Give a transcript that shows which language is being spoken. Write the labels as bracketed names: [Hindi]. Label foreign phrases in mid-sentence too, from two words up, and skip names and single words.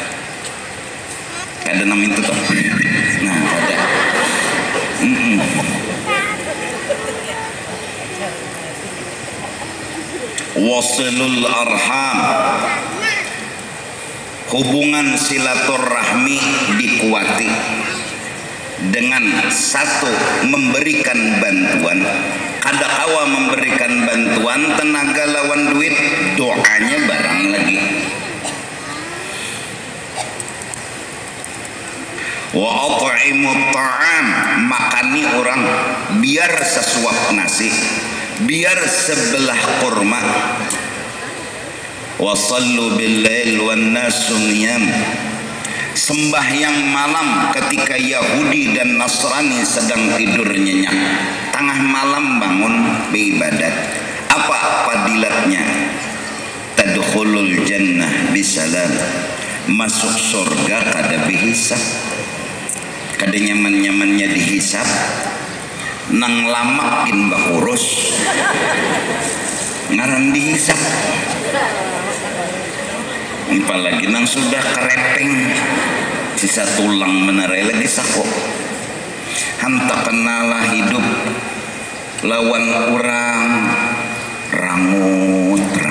[Banjar] ada nama itu toh nah ada [Arabic] وصلوا الأرحام [Banjar] hubungan silaturahmi dikuati dengan satu memberikan bantuan kadakawa memberikan bantuan tenaga lawan duit doanya barang lagi [Arabic] وأطعموا الطعام [Banjar] makani orang biar sesuap nasi biar sebelah kurma wa [Arabic] صلوا بالليل والناس نيام [Banjar] sembahyang malam ketika Yahudi dan Nasrani sedang tidur nyenyak tengah malam bangun beribadat apa fadilatnya [Arabic] تدخلوا الجنة بسلام [Banjar] masuk surga kada bihisab kada nyaman-nyamannya dihisab nang lamakin bakurus ngaran dihisab apalagi nang sudah kerepeng sisa tulang menerai lagi sako hanta kenalah hidup lawan orang rangut